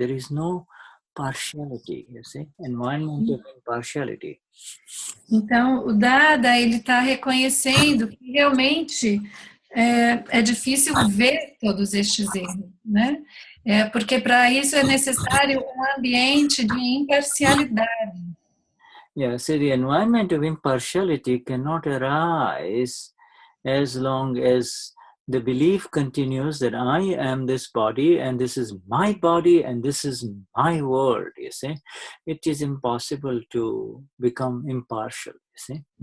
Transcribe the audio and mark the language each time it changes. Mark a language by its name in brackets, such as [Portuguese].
[English] There is no partiality, you see, environment of impartiality. [Portuguese] Então, o Dada, ele está reconhecendo que realmente é difícil ver todos estes erros, né? Porque para isso é necessário um ambiente de imparcialidade. [English] Yeah, so the environment of impartiality cannot arise as long as the belief continues that I am this body and this is my body and this is my world, you see. It is impossible to become impartial, you see.